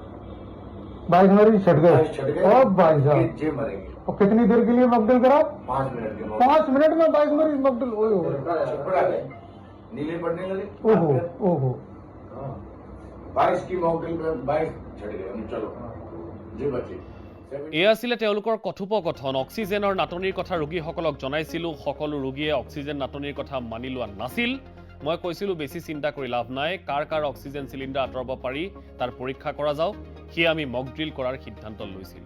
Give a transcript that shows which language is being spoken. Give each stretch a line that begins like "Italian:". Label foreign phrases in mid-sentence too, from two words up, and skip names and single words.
Hindi: 22 मरीज छट गए। छट गए और भाई साहब, जे मरेंगे। और कितनी देर के लिए मॉकड्रिल करा? 5 मिनट के 5 मिनट में 22 मरीज मॉकड्रिल। ओहो छपड़ा गए, नीले पड़ने लगे। ओहो ओहो। 22 की मॉकड्रिल में 22 छट गए, चलो जे बचे।
Assamese: এয়া আছিলে তেওঁলোকৰ কথোপকথন। অক্সিজেনৰ নাটনিৰ কথা ৰোগীসকলক জনাইছিলোঁ, সকলো ৰোগীয়ে অক্সিজেন নাটনিৰ কথা মানি লোৱা নাছিল। মই কৈছিলোঁ বেছি চিন্তা কৰি লাভ নাই, কাৰ কাৰ
English: oxygen cylinder
Assamese: আঁতৰাব পাৰি তাৰ পৰীক্ষা কৰা যাওক, সেয়ে আমি
English: mock drill
Assamese: কৰাৰ সিদ্ধান্ত লৈছিলোঁ।